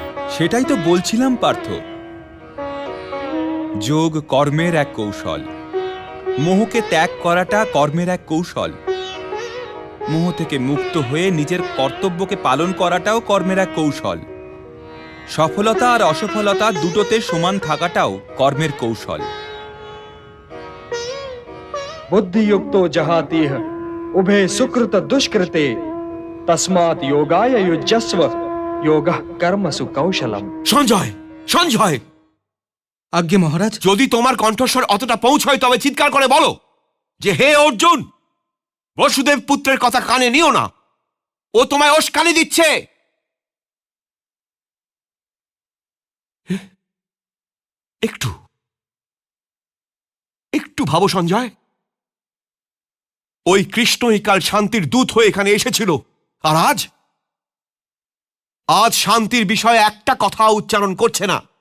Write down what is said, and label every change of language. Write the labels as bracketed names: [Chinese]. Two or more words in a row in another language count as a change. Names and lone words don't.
[Bangla] সেটাই তো বলছিলাম পার্থ। যোগ কর্মের এক কৌশল। মোহকে ত্যাগ করাটা কর্মের এক কৌশল। মোহ থেকে মুক্ত হয়ে নিজের কর্তব্যকে পালন করাটাও কর্মের এক কৌশল। সফলতা আর অসফলতা দুটোতে সমান থাকাটাও কর্মের কৌশল। [Sanskrit] बुद्धि युक्तो जहातीह उभे सुकृत दुष्कृते तस्मात् योगाय युज्यस्व योगः कर्मसु कौशलम। [Bangla] সঞ্জয়, সঞ্জয়, আজ্ঞে মহারাজ। যদি তোমার কণ্ঠস্বর অতটা পৌঁছয় তবে চিৎকার করে বলো যে হে অর্জুন, বসুদেব পুত্রের কথা কানে নিও না, ও তোমায় উস্কানি দিচ্ছে। একটু একটু ভাবো সঞ্জয়, ওই কৃষ্ণই কাল শান্তির দূত হয়ে এখানে এসেছিল, আর আজ আজ শান্তির বিষয়ে একটা কথা উচ্চারণ করছে না।